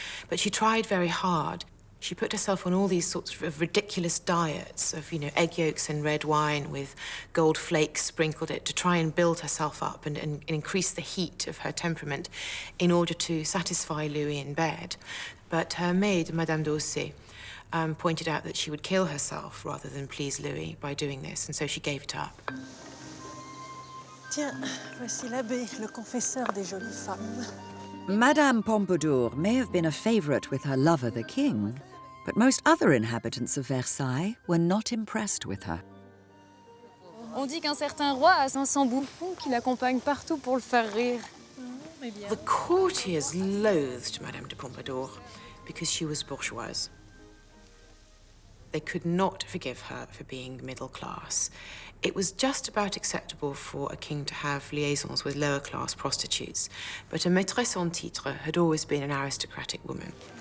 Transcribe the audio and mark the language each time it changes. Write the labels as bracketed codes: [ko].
[en] But she tried very hard. She put herself on all these sorts of ridiculous diets of, egg yolks and red wine with gold flakes sprinkled it to try and build herself up and increase the heat of her temperament in order to satisfy Louis in bed. But her maid, Madame d'Orsay, pointed out that she would kill herself rather than please Louis by doing this, and so she gave it up. [fr] Tiens, voici l'abbé, le confesseur des jolies femmes. [en] Madame Pompadour may have been a favorite with her lover, the king, but most other inhabitants of Versailles were not impressed with her. [fr] On dit qu'un certain roi a 500 bouffons qui l'accompagnent partout pour le faire rire. [en] The courtiers loathed Madame de Pompadour because she was bourgeoise. They could not forgive her for being middle class. It was just about acceptable for a king to have liaisons with lower-class prostitutes, but a [fr] maîtresse en titre [en] had always been an aristocratic woman.